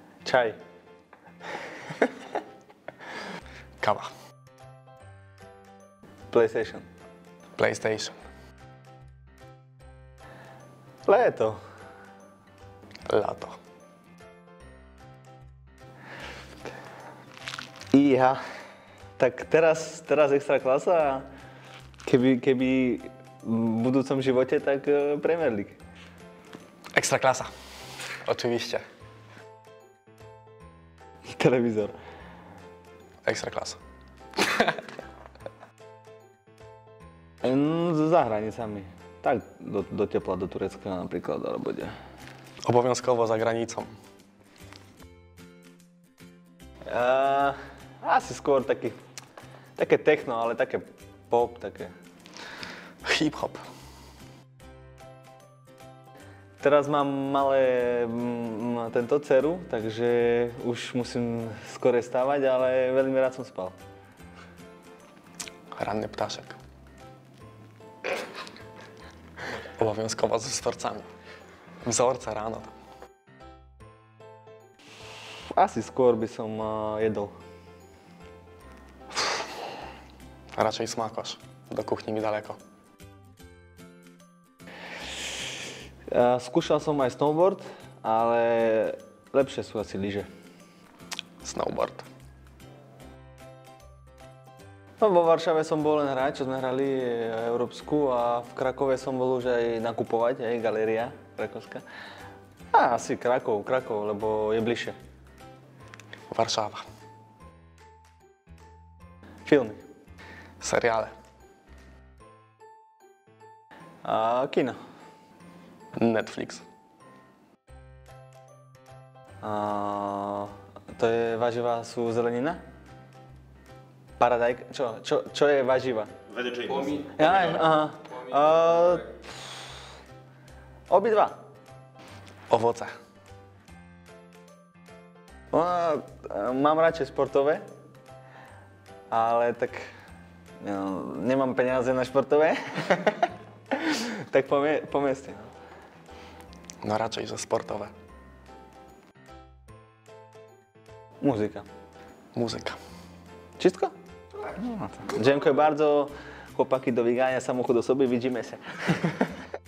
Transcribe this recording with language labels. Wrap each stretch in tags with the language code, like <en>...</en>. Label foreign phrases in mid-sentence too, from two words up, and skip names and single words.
<sk>Čaj. Káva. PlayStation. PlayStation.</sk> <cs>Léto.</cs> <pl>Lato. Iha. Tak teraz extra klasa.</pl> <sk>Keby v budúcom živote, tak Premier League.</sk> <pl>Extra klasa. Oczywiście.</pl> <sk>Televízor.</sk> <pl>Extra klasa.</pl> <sk>Za hranicami. Tak do tepla, do Turecka napríklad, alebo kde.</sk> <pl>Obowiązkowo za granicą.</pl> <sk>Asi skôr také techno, ale také pop, také. Hip-hop. Teraz mám tento dceru, takže už musím skore stávať, ale veľmi rád som spal.</sk> <pl>Ranny ptaszek. Obowiązkowo ze wzorcami. Wzorce ráno.</pl> <sk>Asi skôr by som jedol.</sk> <pl>Raczej smakosz. Do kuchni mi daleko.</pl> <sk>Skúšal som aj snowboard, ale lepšie sú asi lyže. Snowboard. No, vo Varšave som bol len hrať, čo sme hrali európsku, a v Krakove som bol už aj nakupovať, aj galéria krakovská. Asi Krakov, lebo je bližšie.</sk> <pl>Warszawa. Filmy. Seriale. A kino. Netflix.</pl> <sk>To je váživá sú zelenina? Paradajka? Čo je váživa? Aha. Obidva.</sk> <pl>Owoce.</pl> <sk>Mám radšej sportové, ale tak nemám peniaze na športové, tak po meste.</sk> <pl>No raczej za sportowe. Muzyka. Muzyka. Wszystko? No to. Dziękuję bardzo. Chłopaki, do biegania, samochód do sobie, widzimy się.</pl>